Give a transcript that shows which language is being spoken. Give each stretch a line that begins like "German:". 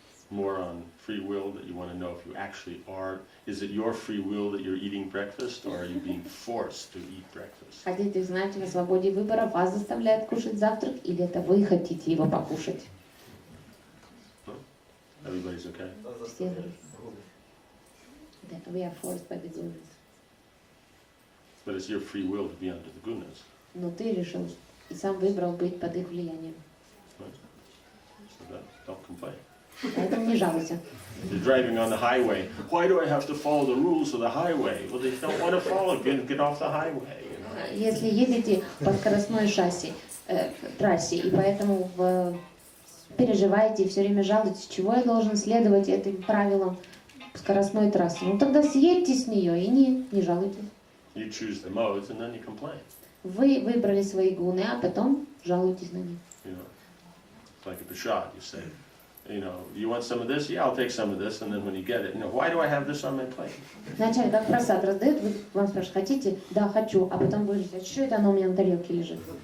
English: More on free will, that you want to know if you actually are. Is it your free will that you're eating breakfast, or are you being forced to eat breakfast?
Russian: Хотите знать о свободе выбора, вас заставляют кушать завтрак, или это вы хотите его покушать?
English: Everybody's okay?
Russian: Все.
English: We are forced by the gunas. But it's your free will to be under the gunas.
Russian: Но ты решил и сам выбрал быть под их влиянием.
English: Right? So don't complain.
Russian: Поэтому не жалуйся.
English: You're driving on the highway. Why do I have to follow the rules of the highway? Well, they don't want to follow. Get off the highway. You know?
Russian: Если едете по скоростной трассе, и поэтому переживаете и все время жалуетесь, чего я должен следовать этим правилам скоростной трассы, ну тогда съедьте с нее и не жалуйтесь.
English: You choose the modes and then you complain.
Russian: Вы выбрали свои гуны, а потом жалуетесь на них.
English: You know, it's like a prashad. You say, you want some of this? Yeah, I'll take some of this. And then when you get it, why do I have this on my plate?
Russian: Вначале как просад раздают, вы вам спрашивают, хотите? Да, хочу. А потом вы говорите, что это оно у меня на тарелке лежит?